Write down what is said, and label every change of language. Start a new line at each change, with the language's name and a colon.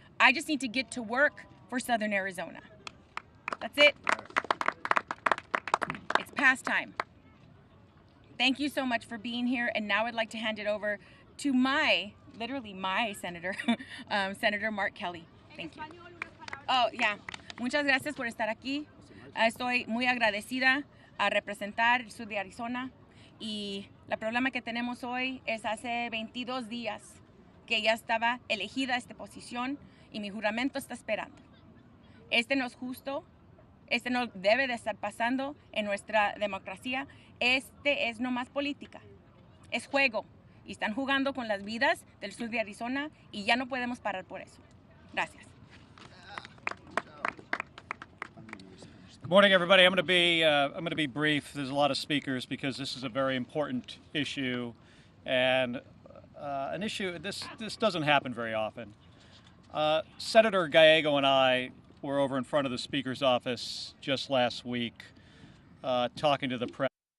English: I just need to get to work for Southern Arizona. That's it. It's past time. Thank you so much for being here, and now I'd like to hand it over to literally my senator, Senator Mark Kelly. Thank you. Oh, yeah.
Spanish: Muchas gracias por estar aquí. Estoy muy agradecida a representar el sur de Arizona, y el problema que tenemos hoy es hace 22 días que ya estaba elegida esta posición y mi juramento está esperando. Este no es justo, este no debe de estar pasando en nuestra democracia. Este es nomás política, es juego, y están jugando con las vidas del sur de Arizona y ya no podemos parar por eso. Gracias.
English: Good morning, everybody. I'm going to be brief. There's a lot of speakers because this is a very important issue, and an issue this doesn't happen very often. Senator Gallego and I were over in front of the Speaker's office just last week, talking to the press.